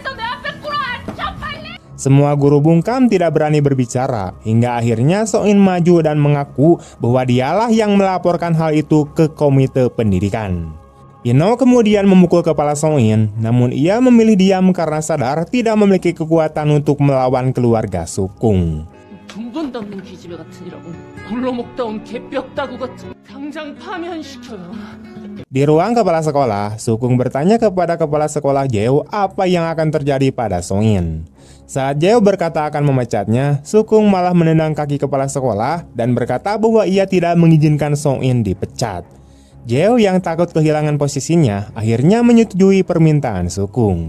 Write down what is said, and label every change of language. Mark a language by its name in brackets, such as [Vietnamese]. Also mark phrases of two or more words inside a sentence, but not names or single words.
[Indonesian] Semua guru bungkam tidak berani berbicara, hingga akhirnya So-in maju dan mengaku bahwa dialah yang melaporkan hal itu ke komite pendidikan. Ino kemudian memukul kepala So-in, namun ia memilih diam karena sadar tidak memiliki kekuatan untuk melawan keluarga Sukung. [Korean] 근본도 없는 기집애 같으니라고 굴러먹다 온 개뼈다구 같은 당장 파면시켜요. [Indonesian] Di ruang kepala sekolah, Sukung bertanya kepada kepala sekolah Jeo apa yang akan terjadi pada So-in. Saat Jeo berkata akan memecatnya, Sukung malah menendang kaki kepala sekolah dan berkata bahwa ia tidak mengizinkan So-in dipecat. Jeo yang takut kehilangan posisinya akhirnya menyetujui permintaan Sukung.